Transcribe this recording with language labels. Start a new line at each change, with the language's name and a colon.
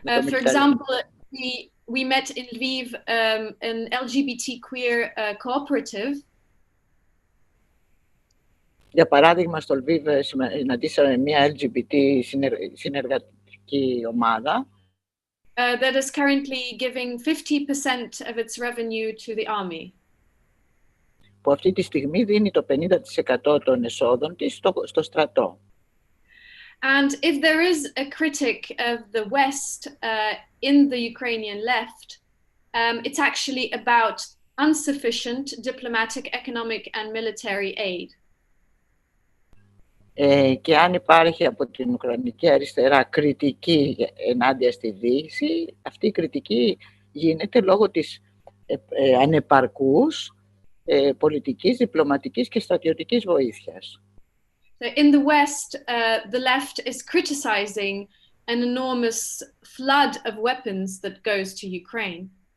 English: For example, we met in Lviv an LGBT queer cooperative.
Greek: Για παράδειγμα, στο Λβίβ συναντήσαμε μια LGBT συνεργατική ομάδα
English: that is currently giving 50% of its revenue to the army.
Greek: Που αυτή τη στιγμή δίνει το 50% των εσόδων της στο στρατό.
English: And if there is a critic of the West in the Ukrainian left, it's actually about insufficient diplomatic, economic and military aid.
Greek: Και αν υπάρχει από την Ουκρανική αριστερά κριτική ενάντια στη Δύση, αυτή η κριτική γίνεται λόγω της ανεπαρκούς πολιτικής, διπλωματικής και στρατιωτικής βοήθειας.
English: So in the West, the left is criticizing an enormous flood of weapons that goes to Ukraine.